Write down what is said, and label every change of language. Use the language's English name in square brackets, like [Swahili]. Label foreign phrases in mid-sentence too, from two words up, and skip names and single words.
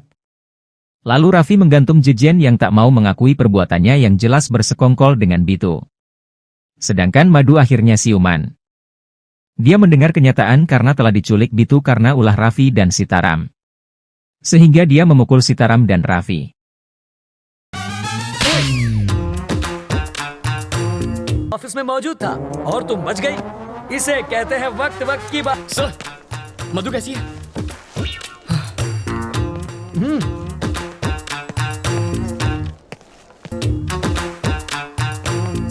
[Indonesian] Lalu Raffi menggantung Jejen yang tak mau mengakui perbuatannya yang jelas bersekongkol dengan Bitu. Sedangkan Madu akhirnya siuman. Dia mendengar kenyataan karena telah diculik Bitu karena ulah Raffi dan Sitaram. Sehingga dia memukul Sitaram dan Raffi. [Hindi] ऑफिस में मौजूद था और तुम बच गई। इसे कहते हैं वक्त वक्त की बात। सर मधु कैसी है? क्या मतलब अभी तक नहीं बना?